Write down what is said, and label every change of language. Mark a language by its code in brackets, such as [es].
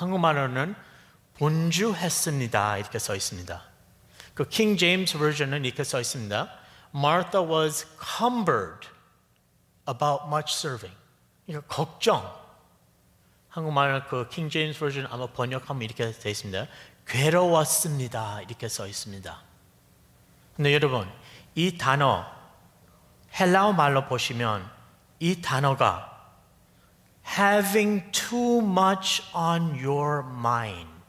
[ko] 한국말로는 분주했습니다. 이렇게 써 있습니다. 그 King James Version은 이렇게 써 있습니다. [en] Martha was cumbered about much serving. [ko] 그러니까 걱정. 한국말 그 King James Version 아마 번역하면 이렇게 되어 있습니다. 괴로웠습니다. 이렇게 써 있습니다. 근데 여러분, 이 단어 헬라어 말로 보시면 이 단어가 [en] having too much on your mind.